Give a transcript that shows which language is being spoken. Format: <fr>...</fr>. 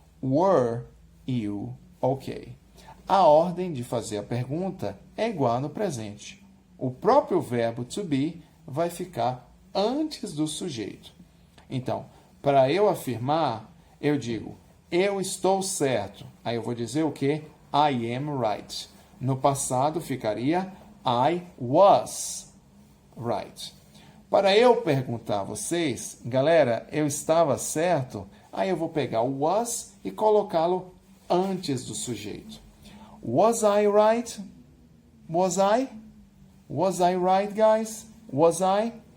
<pt>Were you okay? A ordem de fazer a pergunta é igual no presente. O próprio verbo to be vai ficar antes do sujeito. Então, para eu afirmar, eu digo, eu estou certo. Aí eu vou dizer o quê? I am right. No passado ficaria I was right. Para eu perguntar a vocês, galera, eu estava certo? Aí eu vou pegar o was e colocá-lo antes do sujeito.</pt> <en>Was I right? Was I? Was I right, guys? Was I?</en>